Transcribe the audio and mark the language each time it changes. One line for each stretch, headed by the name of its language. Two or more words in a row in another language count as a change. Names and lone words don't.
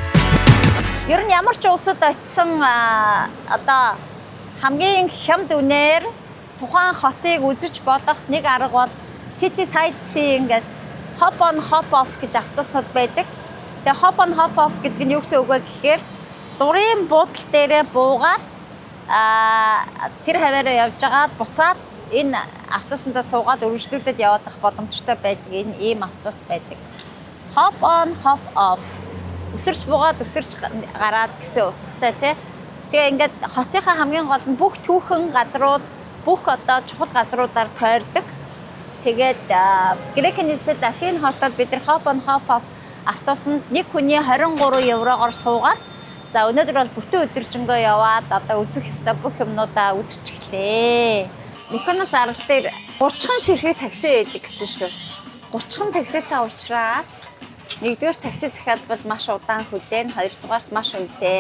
Mongolian: Ер нь ямар ч улсад очисон одоо хамгийн хямд үнээр тухайн хотыг үзэж бодох нэг арга бол
English: city sightseeing
Mongolian: гэдэг
English: hop on hop off
Mongolian: гэж автобуснууд байдаг. Тэгээ
English: hop on hop off
Mongolian: гэдэг нь юу гэсэн үг вэ гэхээр дурын буудлын дээрээ буугаад тэр хаваараа явж байгаад буцаад энэ автобусандаа суугаад өргөжлүүлээд явах боломжтой байдаг. Энэ ийм автобус байдаг.
English: Hop on hop off.
Mongolian: Өсөрч буугаад өсөрч гараад гэсэн утгатай тий. Тэгээ ингээд хотынхаа хамгийн гол нь бүх түүхэн газрууд, бүх одоо чухал газруудаар тойрдог. Тэгээд Грекийн нийслэл Афин хотод бид нар
English: hop on hop off
Mongolian: автобусанд нэг хүний 23 еврогоор суугаад за өнөөдөр бол бүтэн өдөржингөө яваад одоо үзэх ёстой бүх юмнуудаа үзэж эхлэе. Миконос арал дээр 30хан ширхэг такси байдаг гэсэн шүү. 30хан такситай уучраас нэгдүгээр такси захиалбал маш удаан хүлээн, хоёрдугаарт маш үнэтэй.